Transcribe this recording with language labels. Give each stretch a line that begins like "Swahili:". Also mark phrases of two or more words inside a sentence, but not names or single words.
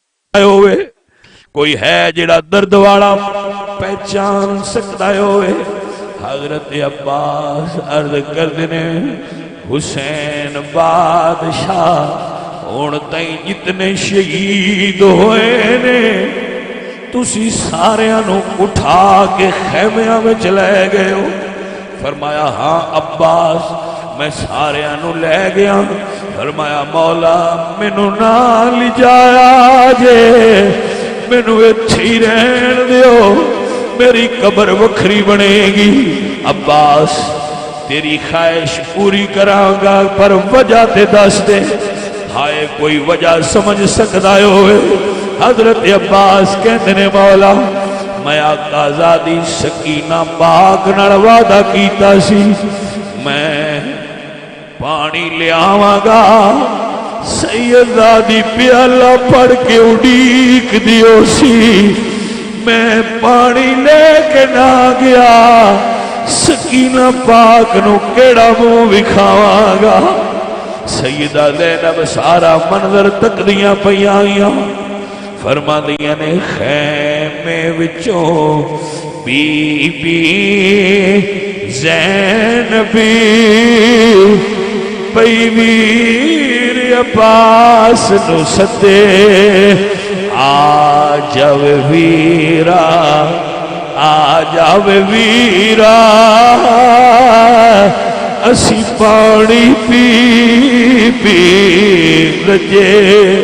Punjabi: ہوئے کوئی ہے جڑا درد والا پہچان سکتا ہوئے؟ حضرت عباس عرض کردے نے حسین بادشاہ ہن تائیں جتنے شہید ہوئے نے تسی ساریاں نو اٹھا کے خیمیاں وچ لے گئے ہو؟ فرمایا ہاں عباس میں ساریاں نو لے گیا۔ فرمایا مولا مینوں نہ لے جایا جے، مینوں ایتھے ہی رہن دیو، میری قبر وکھری بنے گی۔ عباس تیری خواہش پوری کراں گا پر وجہ تے دس دے۔ ہائے کوئی وجہ سمجھ سکدا ہوئے؟ حضرت عباس کہندے نے مولا میں آقا زادی سکینہ پاک نال وعدہ کیتا سی میں پانی لے آواں گا، سیدہ دی پیالہ پڑھ کے اڈیک دیو سی، میں پانی لے کے نہ گیا، سکینہ پاک نو کیڑا منہ وکھاواں گا۔ سیدہ زینب سارا منظر تک دیاں پیاں فرما دیاں نے خیمے وچوں بی بی زینبی پئی ویر عباس نو سدے، آ جاو ویرا آ جاو ویرا اسی پانی پی پی رجے۔